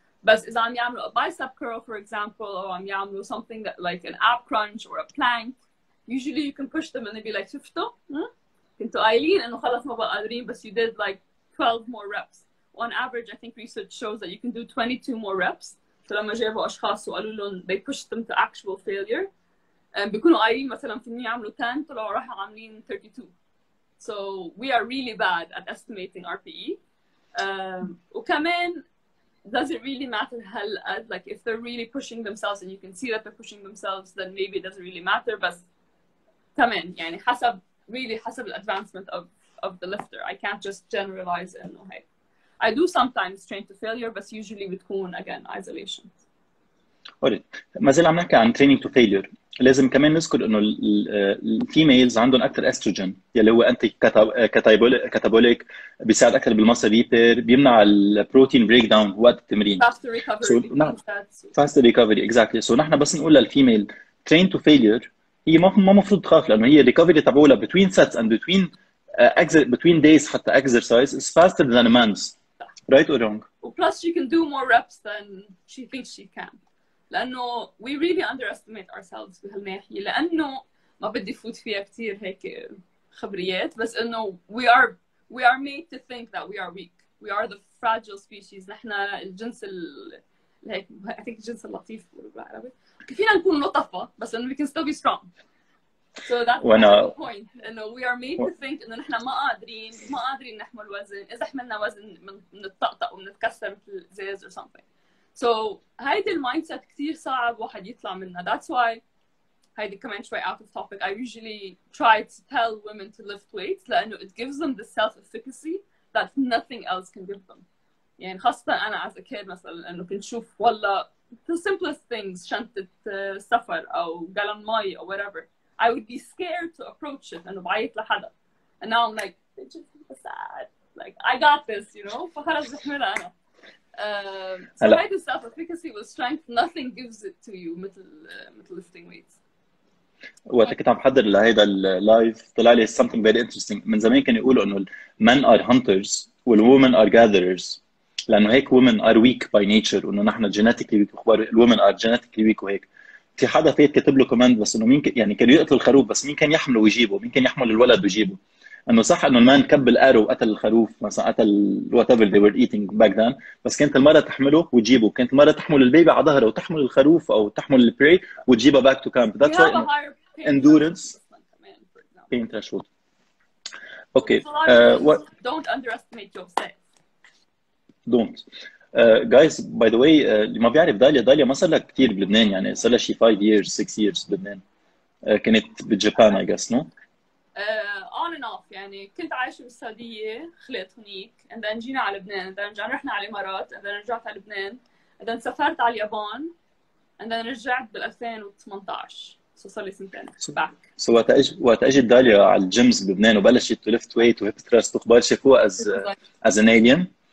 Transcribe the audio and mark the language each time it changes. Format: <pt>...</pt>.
<ar>بس إذا عم يعملوا</ar> <en>a bicep curl for example</en> <ar>أو عم يعملوا</ar> <en>something that like an ab crunch or a plank, usually you can push them and they'd be like</en> <ar>شفتوا؟ كنتوا قايلين إنه خلص ما بقى قادرين بس</ar> <en>you did like 12 more reps. On average I think research shows that you can do 22 more reps.</en> <ar>فلما جابوا أشخاص وقالوا لهم</ar> <en>they pushed them to actual failure</en> <ar>بيكونوا قايلين مثلا فيهم يعملوا 10 طلعوا راحوا عاملين 32.</ar> <en>So we are really bad at estimating RPE.</en> <ar>وكمان</ar> <en>does it really matter</en> <ar>هل</ar> <en>like if they're really pushing themselves and you can see that they're pushing themselves then maybe it doesn't really matter.</en> <ar>بس كمان يعني حسب حسب الادفانسمنت</ar> <en>of the lifter. I can't just generalize</en> <ar>إنه هيك.</ar> <en>I do sometimes train to failure but usually</en> <ar>بتكون</ar> <en>again isolation.</en> <ar>ما زال عم نحكي عن</ar> <en>training to failure.</en> <ar>لازم كمان نذكر انه الفيميلز عندهم اكثر استروجين يلي هو انتي كاتابوليك، بيساعد اكثر بالمسل ريبير، بيمنع البروتين بريك داون وقت التمرين.</ar> <en>faster recovery. faster recovery exactly. So</en> <ar>نحن بس نقول للفيميل</ar> <en>train to failure</en> <ar>هي ما مفروض تخاف لانه هي الريكفري تبعولها</ar> <en>between sets and between days</en> <ar>حتى</ar> <en>exercise is faster than a man's. Right or wrong? Plus she can do more reps than she thinks she can.</en> <ar>لأنه</ar> <en>we really underestimate ourselves</en> <ar>بهالناحية لأنه ما بدي فوت فيها كتير هيك خبريات بس إنه</ar> <en>we are made to think that we are weak. We are the fragile species.</en> <ar>نحن الجنس هيك</ar> <en>I think</en> <ar>الجنس اللطيف بالعربي. فينا نكون لطفة بس إنه</ar> <en>we can still be strong. So that's the point.</en> <ar>إنه</ar> <en>we are made to think</en> <ar>إنه نحن ما قادرين نحمل وزن. إذا حملنا وزن بنتطقطق وبنتكسر مثل زيز</ar> <en>or something.</en> <ar>So هيدي المايند سيت كثير صعب واحد يطلع منها.</ar> <en>That's why</en> <ar>هيدي كمان شوي</ar> <en>out of topic. I usually try to tell women to lift weights</en> <ar>لأنه</ar> <en>it gives them the self-efficacy that nothing else can give them.</en> <ar>يعني خاصة أنا</ar> <en>as a kid</en> <ar>مثلا إنه كنت شوف والله</ar> <en>the simplest things</en> <ar>شنطة سفر أو جالون مي أو</ar> <en>whatever. I would be scared to approach it</en> <ar>إنه بعيط لحدا.</ar> <en>And now I'm like, it's just sad. Like I got this, you know.</en> <ar>فخلص بحملها أنا.</ar> <en>So</en> <ar>هيدي</ar> <en>self-efficacy with strength, nothing gives it to you</en> <ar>مثل</ar> <en>lifting weights.</en> <ar>وقت كنت عم بحضر لهيدا اللايف طلع لي</ar> <en>something very interesting.</en> <ar>من زمان كانوا يقولوا انه</ar> <en>men are hunters والwomen are gatherers</en> <ar>لانه هيك</ar> <en>women are weak by nature</en> <ar>وانه نحن</ar> <en>genetically weak</en> <ar>واخبار</ar> <en>women are genetically weak</en> <ar>وهيك. في حدا فات كتب له كومنت بس انه مين يعني كانوا يقتلوا الخروف بس مين كان يحمله ويجيبه؟ مين كان يحمل الولد ويجيبه؟ انه صح انه المان كب الارو وقتل الخروف مثلا قتل</ar> <en>whatever they were eating back then</en> <ar>بس كانت المرة تحمله وتجيبه، كانت المرة تحمل البيبي على ظهرها وتحمل الخروف او تحمل البري وتجيبها</ar> <en>back to camp. That's why endurance pain threshold. Okay. What? Don't underestimate yourself. Don't. Guys, by the way,</en> <ar>اللي ما بيعرف داليا ما صار لها كثير بلبنان، يعني صار لها شي 5 years 6 years بلبنان. كانت بالجابان</ar> <en>I guess no? On and off</en> <ar>يعني كنت عايشة بالسعودية خلقت هنيك</ar> <en>and then</en> <ar>جينا على لبنان and then رحنا على الإمارات and then رجعت على لبنان and then سافرت على اليابان and then رجعت بال 2018 so صار لي سنتين</ar> <en>back.</en> <ar>So وقت اجت داليا على الجيمز بلبنان وبلشت</ar> <en>to lift weight</en> <ar>وهيب ثراست وخبار شافوها</ar> <en>as an alien.</en>